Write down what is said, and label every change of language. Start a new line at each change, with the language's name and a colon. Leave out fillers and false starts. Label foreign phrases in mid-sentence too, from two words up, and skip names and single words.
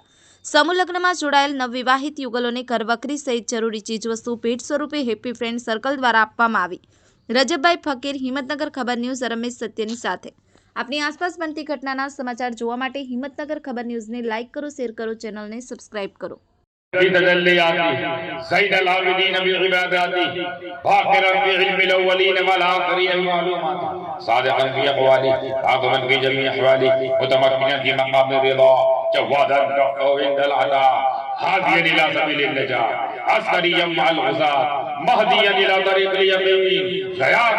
Gujarati: સમૂહ લગ્નમાં જોડાયેલ નવવિવાહિત યુગલોને ઘરવખરી સહિત જરૂરી ચીજવસ્તુ ભેટ સ્વરૂપે હેપી ફ્રેન્ડ સર્કલ દ્વારા આપવામાં આવી। રજબભાઈ ફકીર, હિંમતનગર ખબર ન્યૂઝ, રમેશ સત્યની સાથે। આપની આસપાસ બનતી ઘટનાના સમાચાર જોવા માટે હિંમતનગર ખબર ન્યૂઝને લાઇક કરો, શેર કરો, ચેનલને સબસ્ક્રાઇબ કરો।
Arabic: هاديا الى سبيل النجاة عسكريا مع الغزاة مهديا الى طريق اليقين غياث